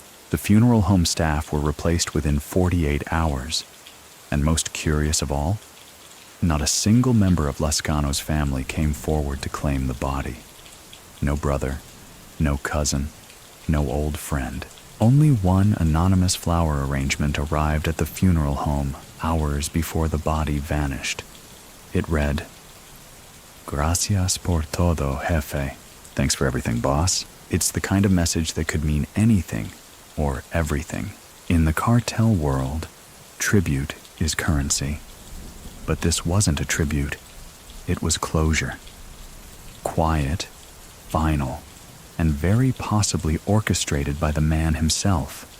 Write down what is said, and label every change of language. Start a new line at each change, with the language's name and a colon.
English: The funeral home staff were replaced within 48 hours, and most curious of all, not a single member of Lazcano's family came forward to claim the body. No brother, no cousin, no old friend. Only one anonymous flower arrangement arrived at the funeral home hours before the body vanished. It read,
Spanish: "Gracias por todo, jefe."
English: Thanks for everything, boss. It's the kind of message that could mean anything or everything. In the cartel world, tribute is currency. But this wasn't a tribute. It was closure. Quiet, final, and very possibly orchestrated by the man himself.